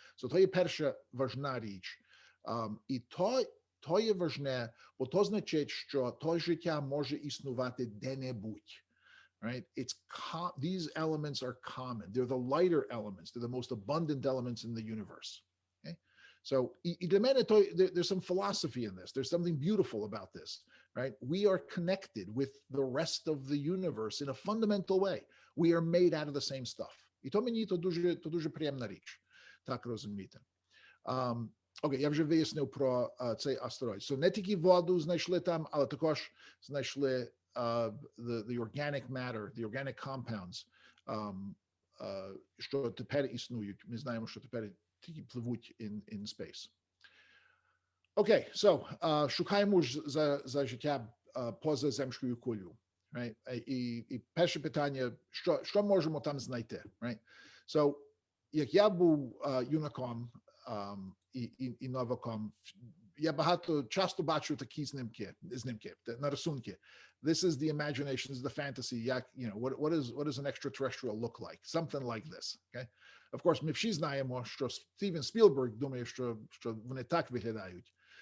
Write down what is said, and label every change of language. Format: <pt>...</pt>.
<uk>So to je перша важна річ. І то є важне, бо то значить, що то життя може існувати де-небудь.</uk> <en>Right? These elements are common. They're the lighter elements. They're the most abundant elements in the universe. Okay? So there's some philosophy in this. There's something beautiful about this, right? We are connected with the rest of the universe in a fundamental way. We are made out of the same stuff.</en> <uk>І то мені то дуже приємна річ. Так розуміти. Окей, я вже вияснив про цей астероїд. So не тільки воду знайшли там, але також знайшли</uk> <en>the organic matter, the organic compounds,</en> <uk>що тепер існують. Ми знаємо, що тепер тільки пливуть</uk> <en>in space.</en> <uk>Окей, so шукаємо за життя поза земською кулею.</uk> <en>Right?</en> <uk>І перше питання, що можемо там знайти?</uk> <en>Right?</en> <uk>So, як я був юнаком і новаком, я часто бачу такі знімки, на рисунки.</uk> <en>This is the imagination, this is the fantasy. What does an extraterrestrial look like? Something like this. Okay? Of course,</en> <uk>ми всі знаємо, що Стівен Спілберг думає, що вони так виглядають.</uk>